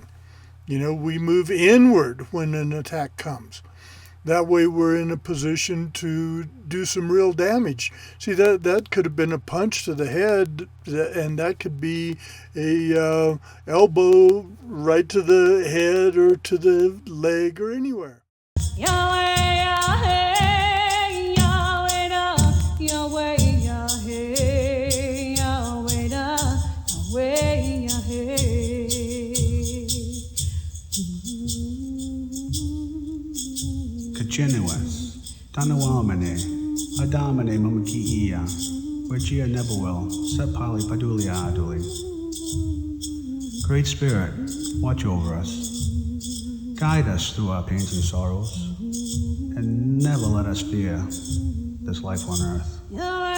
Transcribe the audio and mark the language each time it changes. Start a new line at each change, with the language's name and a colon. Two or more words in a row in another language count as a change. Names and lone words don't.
English: We move inward when an attack comes. That way we're in a position to do some real damage. See, that could have been a punch to the head, and that could be a elbow right to the head or to the leg or anywhere. Yahweh, Yahweh, Yahweh, Yahweh, Yahweh, Yahweh, Yahweh, Yahweh. Kachenuas, Tanawamane, Adamane Mamakiia, Wachia Nebuel, Sepali Padulia Aduli. Great Spirit, watch over us. Guide us through our pains and sorrows, and never let us fear this life on earth.